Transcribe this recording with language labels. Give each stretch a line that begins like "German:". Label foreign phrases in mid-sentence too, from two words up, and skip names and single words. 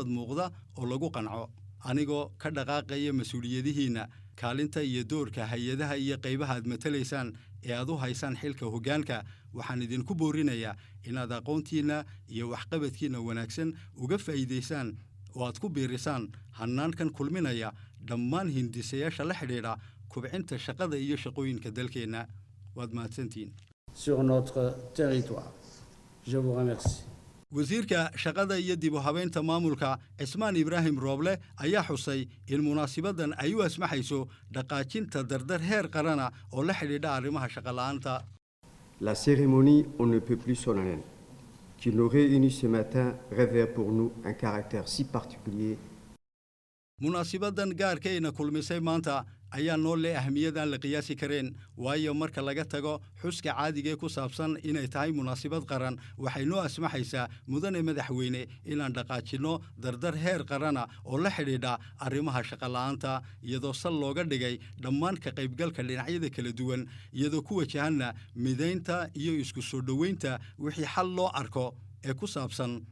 Somali: muuqda oo lagu qanco anigoo ka dhaqaaqaya mas-uuliyadihiinna kaalinta iyo doorka hay-adaha iyo qaybaha aad matalaysaan ee aad u haysaan xilka hoggaanka waxaan idinku boorinayaa inaad aqoontiinna iyo waxqabadkiinna wanaagsan uga faa'iidaysaan oo aad ku biirisaan hannaankan kulminaya dhammaan hindisayaasha la xidhiidha kubcinta shaqada iyo shaqooyinka dalkeenna waad mahadsantihiin
French: sur notre territoire. Je vous remercie.
Somali: wasiirka shaqada iyo dib u habeynta maamulka cismaan ibraahim rooble ayaa xusay in munaasibaddan ay u asmaxayso dhaqaajinta dardar heer qarana oo la xidhiidha arrimaha shaqola'aanta.
French: La cérémonie on ne peut plus solennelle qui nous réunit ce matin revêt pour nous un caractère si particulier.
Somali: munaasibaddan gaarkayna kulmisay maanta ayaa noo leh ahmiyadaan la qiyaasi kareen waayo marka laga tago xuska caadigee ku saabsan inay tahay munaasibad qaran waxay noo asmaxaysaa mudane madaxweyne inaan dhaqaajinno dardar heer qarana oo la xidhiidha arrimaha shaqola'aanta iyadoo sal looga dhigay dhammaan ka qaybgalka dhinacyada kala duwan iyadoo ku wajahanna midaynta iyo isku soo dhoweynta wixii xal loo arko ee ku saabsan